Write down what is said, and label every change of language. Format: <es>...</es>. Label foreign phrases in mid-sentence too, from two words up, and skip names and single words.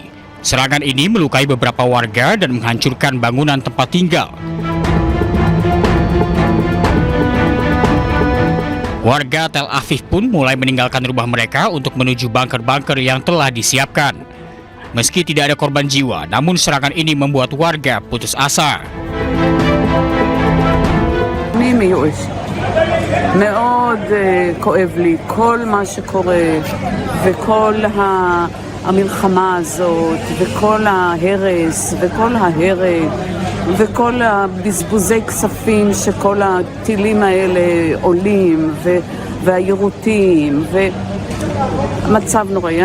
<id>Serangan ini melukai beberapa warga dan menghancurkan bangunan tempat tinggal. Warga Tel Aviv pun mulai meninggalkan rumah mereka untuk menuju bunker-bunker yang telah disiapkan. Meski tidak ada korban jiwa, namun serangan ini membuat warga putus asa.</id> <he>מאוד כואב לי כל מה שקורה וכל המלחמה הזאת וכל ההרס וכל ההרג וכל הבזבוזי כספים שכל הטילים האלה עולים והיירוטים ומצב נוראי.</he>